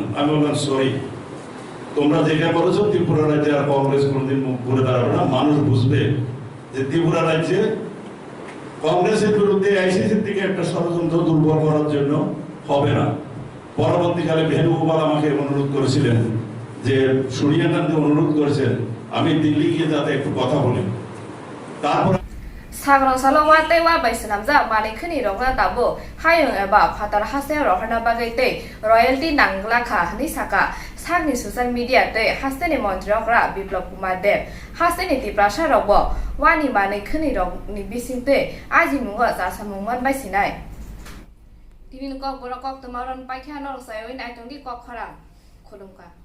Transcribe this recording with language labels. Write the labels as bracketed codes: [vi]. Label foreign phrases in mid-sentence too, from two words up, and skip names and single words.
[bn] আমি বললাম সরি, তোমরা যেটা বলেছো ত্রিপুরা রাজ্যে আর কংগ্রেস কোনোদিন মুখ ঘুরে দাঁড়াবে না, মানুষ বুঝবে যে ত্রিপুরা রাজ্যে কংগ্রেসের বিরুদ্ধে আইসিসির থেকে একটা ষড়যন্ত্র দুর্বল করার জন্য হবে না। পরবর্তীকালে বেণুগোপাল আমাকে অনুরোধ করেছিলেন যে সোনিয়া গান্ধী অনুরোধ করেছেন আমি দিল্লি গিয়ে যাতে একটু কথা বলি। তারপর [trp] Sagrang salawa te wa bai sanam za mani khini rong na tabu hayung eba phatar hasel rohana bagai te royalty nangla kha ni saka sagni [en] social media [trp] te haseni montrok ra biplop kumar dev haseni ti prasha robo wani mani khini rong ni bising te aji mungo sa samungman bai sinai tinin kok borok kok tumaron pai kha nor sai oi nai tong di kok khara khulum ka